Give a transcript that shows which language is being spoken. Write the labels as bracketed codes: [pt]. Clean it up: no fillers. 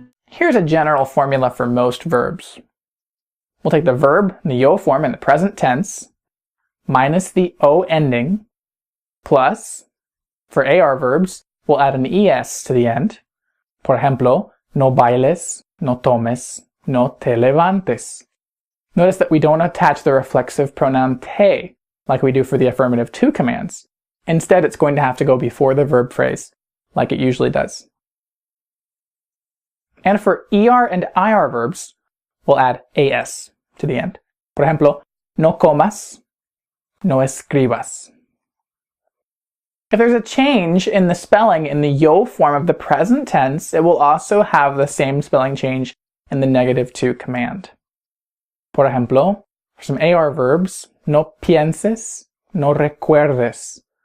[en] Here's a general formula for most verbs. We'll take the verb in the yo form in the present tense, minus the o ending, plus, for AR verbs, we'll add an es to the end. [es] Por ejemplo, no bailes, no tomes, no te levantes. [en] Notice that we don't attach the reflexive pronoun te, like we do for the affirmative to commands. Instead, it's going to have to go before the verb phrase, like it usually does. And for ER and IR verbs, we'll add AS to the end. [es] Por ejemplo, no comas, no escribas. [en] If there's a change in the spelling in the yo form of the present tense, it will also have the same spelling change in the negative to command. [es] Por ejemplo, [en] for some AR verbs, [es] no pienses, no recuerdes.